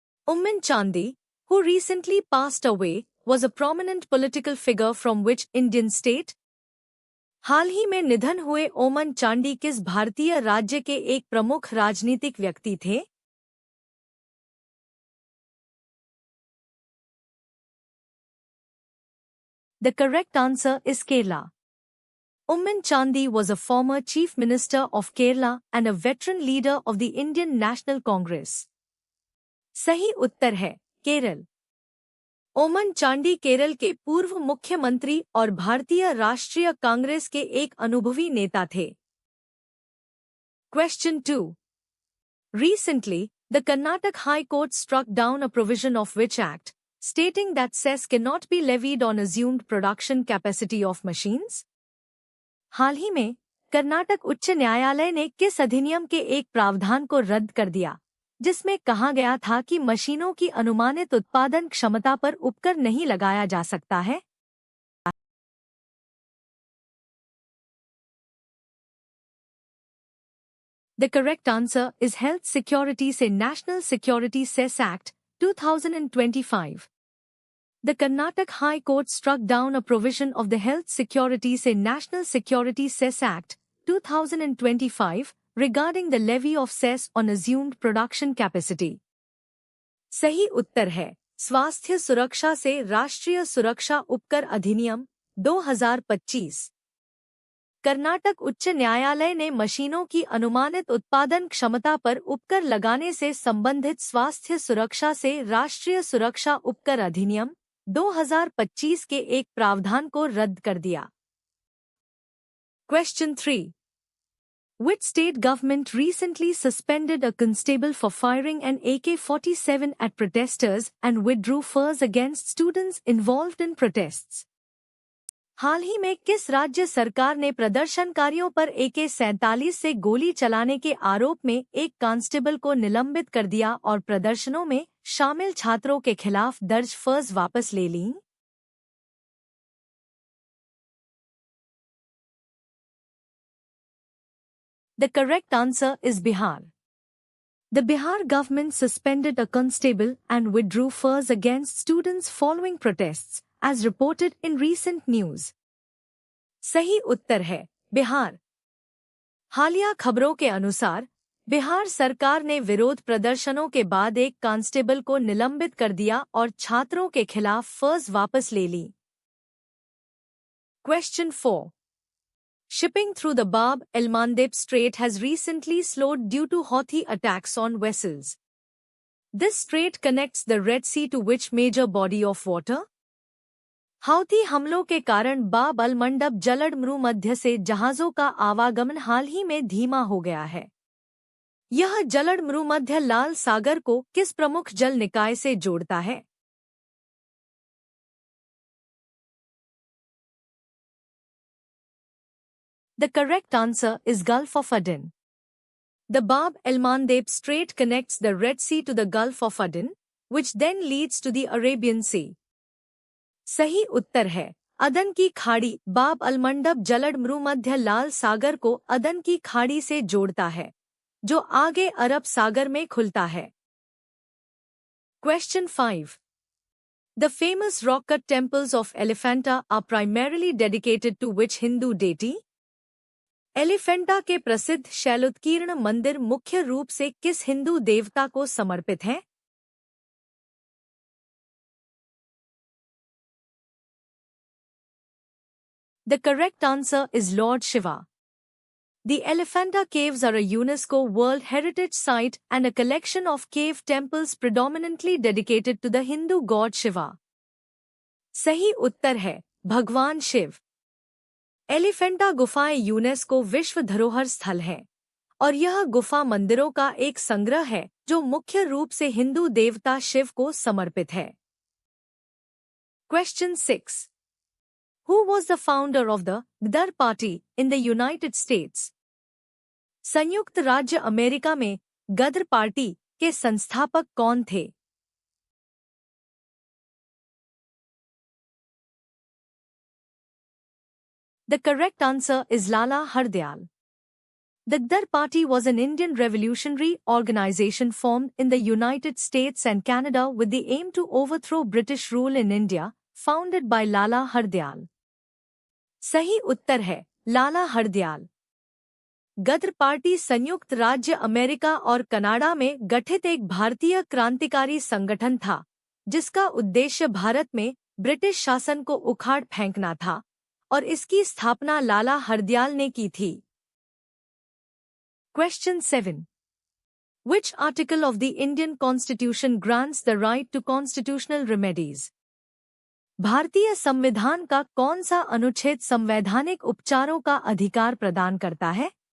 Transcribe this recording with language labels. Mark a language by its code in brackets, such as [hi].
[en] Ummin Chandi, who recently passed away, was a prominent political figure from which Indian state? [hi] हाल ही में निधन हुए ओमन चांडी किस भारतीय राज्य के एक प्रमुख राजनीतिक व्यक्ति थे? [en] The correct answer is Kerala. Ummin Chandi was a former Chief Minister of Kerala and a veteran leader of the Indian National Congress. [hi] सही उत्तर है केरल। ओमन चांडी केरल के पूर्व मुख्यमंत्री और भारतीय राष्ट्रीय कांग्रेस के एक अनुभवी नेता थे। [en] Question 2. Recently, the Karnataka High Court struck down a provision of which act, stating that cess cannot be levied on assumed production capacity of machines? [hi] हाल ही में कर्नाटक उच्च न्यायालय ने किस अधिनियम के एक प्रावधान को रद्द कर दिया, जिसमें कहा गया था कि मशीनों की अनुमानित उत्पादन क्षमता पर उपकर नहीं लगाया जा सकता है? [en] The correct answer is Health Security से National Security Cess Act, 2025. The Karnataka High Court struck down a provision of the Health Security से National Security Cess Act, 2025, regarding the levy of cess on assumed production capacity. [hi] सही उत्तर है स्वास्थ्य सुरक्षा से राष्ट्रीय सुरक्षा उपकर अधिनियम 2025। कर्नाटक उच्च न्यायालय ने मशीनों की अनुमानित उत्पादन क्षमता पर उपकर लगाने से संबंधित स्वास्थ्य सुरक्षा से राष्ट्रीय सुरक्षा उपकर अधिनियम 2025 के एक प्रावधान को रद्द कर दिया। [en] Question 3. Which state government recently suspended a constable for firing an AK-47 at protesters and withdrew furs against students involved in protests? [hi] हाल ही में किस राज्य सरकार ने प्रदर्शनकारियों पर AK-47 से गोली चलाने के आरोप में एक कांस्टेबल को निलंबित कर दिया और प्रदर्शनों में शामिल छात्रों के खिलाफ दर्ज फर्ज वापस ले लीं? [en] The correct answer is Bihar. The Bihar government suspended a constable and withdrew furs against students following protests, as reported in recent news. [hi] सही उत्तर है बिहार। हालिया खबरों के अनुसार बिहार सरकार ने विरोध प्रदर्शनों के बाद एक कांस्टेबल को निलंबित कर दिया और छात्रों के खिलाफ फर्ज वापस ले ली। [en] Question 4. Shipping through the Bab el-Mandeb Strait has recently slowed due to Houthi attacks on vessels. This strait connects the Red Sea to which major body of water? [hi] Houthi हमलों के कारण बाब अल मंडब जलमरूमध्य से जहाजों का आवागमन हाल ही में धीमा हो गया है। यह जलमरूमध्य लाल सागर को किस प्रमुख जल निकाय से जोड़ता है? [en] The correct answer is Gulf of Aden. The Bab el-Mandeb Strait connects the Red Sea to the Gulf of Aden, which then leads to the Arabian Sea. [hi] सही उत्तर है अदन की खाड़ी। बाब अलमंडब जलमरूमध्य लाल सागर को अदन की खाड़ी से जोड़ता है, जो आगे अरब सागर में खुलता है। [en] Question 5. The famous rock-cut temples of Elephanta are primarily dedicated to which Hindu deity? [hi] Elephanta के प्रसिद्ध शैलोत्कीर्ण मंदिर मुख्य रूप से किस हिंदू देवता को समर्पित हैं? [en] The correct answer is Lord Shiva. The Elephanta Caves are a UNESCO World Heritage Site and a collection of cave temples predominantly dedicated to the Hindu god Shiva. [hi] सही उत्तर है भगवान शिव। एलिफेंटा गुफाएं यूनेस्को विश्व धरोहर स्थल है और यह गुफा मंदिरों का एक संग्रह है जो मुख्य रूप से हिंदू देवता शिव को समर्पित है। [en] Question 6. Who was the founder of the Ghadar Party in the United States? [hi] संयुक्त राज्य अमेरिका में गदर पार्टी के संस्थापक कौन थे? [en] The correct answer is Lala Hardayal. The Gdar Party was an Indian revolutionary organization formed in the United States and Canada with the aim to overthrow British rule in India, founded by Lala Hardayal. [hi] सही उत्तर है लाला हरदयाल। गदर party संयुक्त राज्य America और Canada में गठित एक भारतीय क्रांतिकारी संगठन था, जिसका उद्देश्य भारत में ब्रिटिश शासन को उखाड़ फेंकना था और इसकी स्थापना लाला हरदयाल ने की थी। [en] Question 7. Which article of the Indian Constitution grants the right to constitutional remedies? [hi] भारतीय संविधान का कौन सा अनुच्छेद संवैधानिक उपचारों का अधिकार प्रदान करता है?